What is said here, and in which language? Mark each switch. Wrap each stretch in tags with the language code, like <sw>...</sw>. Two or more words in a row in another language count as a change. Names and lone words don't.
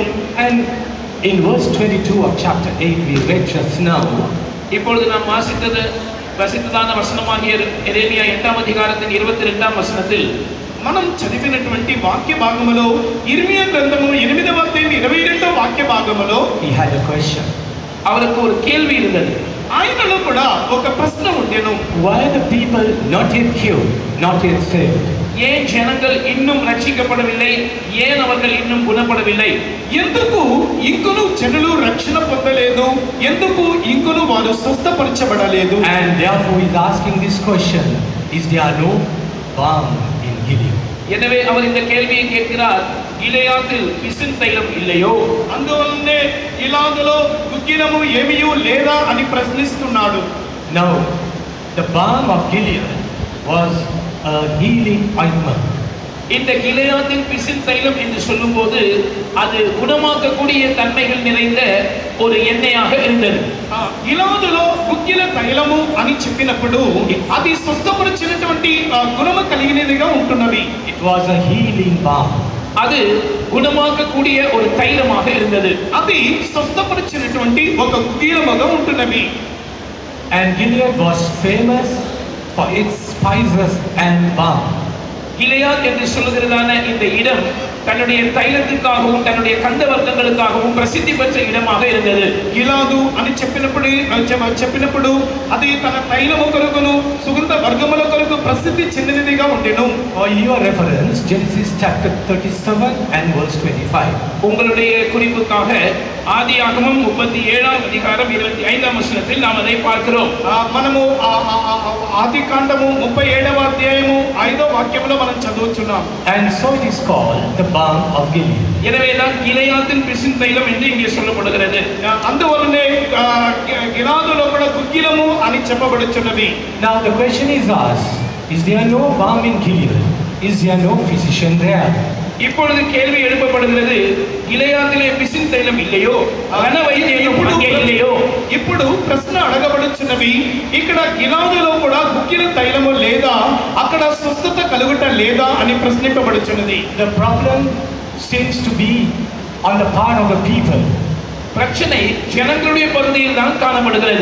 <en>And in verse 22 of chapter 8 we read just now,</en> <ta>இப்பொழுது நாம் வசித்ததான வசனமாகிய எரேமியா 8ஆம் அதிகாரத்தின் 22ஆம் வசனத்தில்</ta> <te>మనం చదివినటువంటి వాక్య భాగములో ఇర్మియా గ్రంథము 8వ అధ్యాయం 22వ వాక్య భాగములో</te> <en>he had a question.</en> <ta>அவருக்கு ஒரு கேள்வி இருந்தது.</ta> <te>ఆయనలో కూడా ఒక ప్రశ్న ఉండెను.</te> <en>Why are the people not yet cured, not yet saved?</en> <ta>ஏன் ஜனங்கள் இன்னும் ரட்சிக்கப்படவில்லை, ஏன் அவர்கள் இன்னும் குணப்படவில்லை,</ta> <te>ఎందుకు ఇంకను జనులు రక్షణ పొందలేదు, ఎందుకు ఇంకను వారు స్వస్థపరచబడలేదు?</te> <en>And therefore he is asking this question, is there no balm in Gilead?</en> <ta>எனவே அவர் இந்த கேள்வியை கேட்கிறார். கிலெயாத்தில் பிசின் தைலம் இல்லையோ?</ta> <te>అందువల్లనే గిలాదులో గుగ్గిలము ఏమీయూ లేదా అని ప్రశ్నిస్తున్నాడు.</te> <en>Now the balm of Gilead was a healing ointment.</en> <ta>இந்த கிலெயாத்தின் பிசின் தைலம் என்று சொல்லும்போது அது குணமாக்கக்கூடிய தன்மைகள் நிறைந்த ஒரு எண்ணெயாக இருந்தது.</ta> <te>గిలాదులో గుగ్గిల తైలము అని చెప్పినప్పుడు అది స్వస్థపరిచినటువంటి గుణము కలిగినదిగా ఉంటున్నది.</te> <en>It was a healing balm.</en> <ta>அது குணமாக்கக்கூடிய ஒரு தைலமாக இருந்தது.</ta> <te>అది స్వస్థపరిచినటువంటి ఒక గుగ్గిలముగా ఉంటున్నది.</te> <en>And Gilead was famous for its spices and balm.</en> <ta>கிலெயாத் என்று சொல்லுகிறதான இந்த இடம் தன்னுடைய தைலத்துக்காகவும் தன்னுடைய கந்த வர்க்கங்களுக்காகவும் பிரசித்தி பெற்ற இடமாக இருந்தது.</ta> <te>గిలాదు అని చెప్పినప్పుడు అది తన తైలము కొరకును సుగంధ వర్గముల కొరకు ప్రసిద్ధి చెందినదిగా ఉండెను.</te> <en>For your reference, Genesis chapter 37 and verse 25.</en> <ta>உங்களுடைய குறிப்புக்காக ஆதியாகமம் 37ஆம் அதிகாரம் 25ஆம் வசனத்தில் நாம் அதை பார்க்கிறோம்.</ta> <te>మనము ఆది కాండము 37వ అధ్యాయము 5వ వాక్యములో మనం చదువుచున్నాం.</te> <en>And so it is called the balm of Gilead.</en> <ta>எனவேதான் கிளையாத்தின் பிசின் தைலம் என்று இங்கே சொல்லப்படுகிறது.</ta> <te>అందువల్లనే గిలాదులో కూడా గుగ్గిలము అని చెప్పబడుచున్నది.</te> <en>Now the question is asked, is there no balm in Gilead? Is there no physician there?</en> <ta>இப்பொழுது கேள்வி எழுப்பப்படுகிறது, கிளையாத்திலே பிசின் தைலம் இல்லையோ, ரண வைத்தியம் அங்கே இல்லையோ?</ta> <te>ఇప్పుడు ప్రశ్న అడగబడుచున్నవి, ఇక్కడ గిలాదులో కూడా గుగ్గిల తైలము లేదా, అక్కడ స్వస్థత కలుగుట లేదా అని ప్రశ్నింపబడుచున్నది.</te> <en>The problem seems to be on the part of the people.</en> <ta>பிரச்சனை ஜனங்களுடைய பகுதியில் தான் காணப்படுகிறது.</ta>